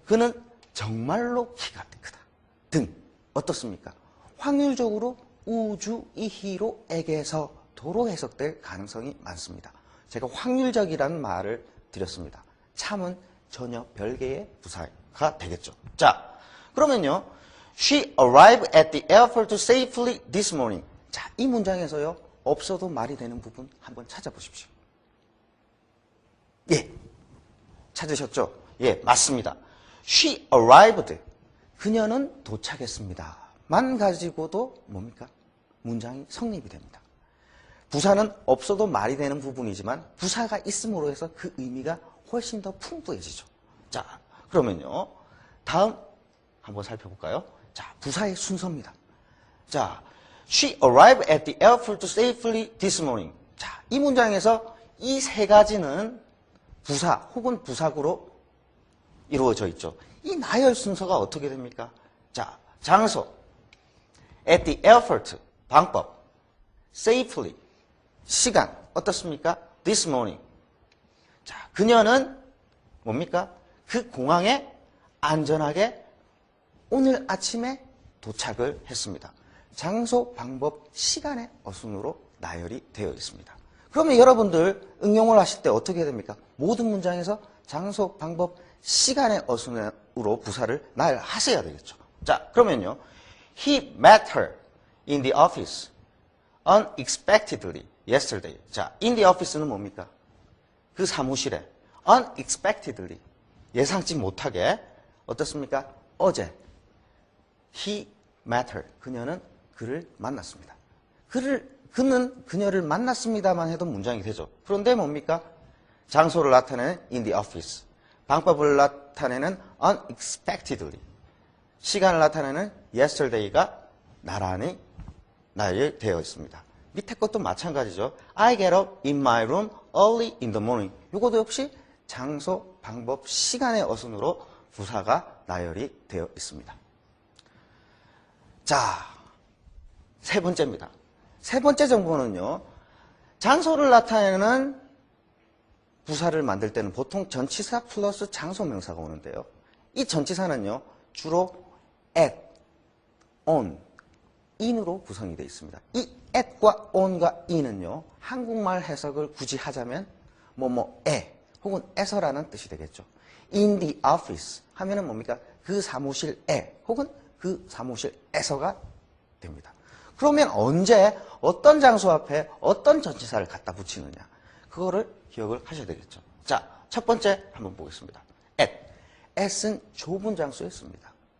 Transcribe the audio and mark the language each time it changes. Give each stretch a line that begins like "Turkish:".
Korean: 그는 정말로 키가 크다. 등. 어떻습니까? 확률적으로 우주, 이히로, 에게서, 도로 해석될 가능성이 많습니다. 제가 확률적이라는 말을 드렸습니다. 참은 전혀 별개의 부사가 되겠죠. 자, 그러면요,
English: She arrived at the airport safely this morning.
Korean: 자, 이 문장에서요, 없어도 말이 되는 부분 한번 찾아보십시오. 예, 찾으셨죠? 예, 맞습니다.
English: She arrived.
Korean: 그녀는 도착했습니다. 만 가지고도 뭡니까? 문장이 성립이 됩니다. 부사는 없어도 말이 되는 부분이지만 부사가 있음으로 해서 그 의미가 훨씬 더 풍부해지죠. 자, 그러면요, 다음 한번 살펴볼까요? 자, 부사의 순서입니다. 자,
English: She arrived at the airport safely this morning. 자,
Korean: 이 문장에서 이 세 가지는 부사 혹은 부사구로 이루어져 있죠. 이 나열 순서가 어떻게 됩니까? 자, 장소, at the airport, 방법, safely, 시간, 어떻습니까?
English: this morning.
Korean: 자, 그녀는 뭡니까? 그 공항에 안전하게 오늘 아침에 도착을 했습니다. 장소, 방법, 시간의 어순으로 나열이 되어 있습니다. 그러면 여러분들 응용을 하실 때 어떻게 됩니까? 모든 문장에서 장소, 방법, 시간의 어순으로 부사를 나열하셔야 되겠죠. 자, 그러면요.
English: He met her in the office unexpectedly yesterday.
Korean: 자, in the office는 뭡니까? 그 사무실에 unexpectedly 예상치 못하게 어떻습니까? 어제
English: he met her.
Korean: 그녀는 그를 만났습니다. 그는 그녀를 만났습니다만 해도 문장이 되죠. 그런데 뭡니까? 장소를 나타내는 in the office. 방법을 나타내는 unexpectedly. 시간을 나타내는 yesterday가 나란히 나열되어 있습니다. 밑에 것도 마찬가지죠.
English: I get up in my room early in the morning.
Korean: 이것도 역시 장소, 방법, 시간의 어순으로 부사가 나열이 되어 있습니다. 자, 세 번째입니다. 세 번째 정보는요. 장소를 나타내는 부사를 만들 때는 보통 전치사 플러스 장소 명사가 오는데요. 이 전치사는요. 주로 at, on, in으로 구성이 되어 있습니다. 이 at과 on과 in은요. 한국말 해석을 굳이 하자면 뭐뭐에 혹은 에서라는 뜻이 되겠죠. in the office 하면은 뭡니까? 그 사무실에 혹은 그 사무실에서가 됩니다. 그러면 언제 어떤 장소 앞에 어떤 전치사를 갖다 붙이느냐 그거를 기억을 하셔야 되겠죠. 자, 첫 번째 한번 보겠습니다. at. at은 좁은 장소에 씁니다.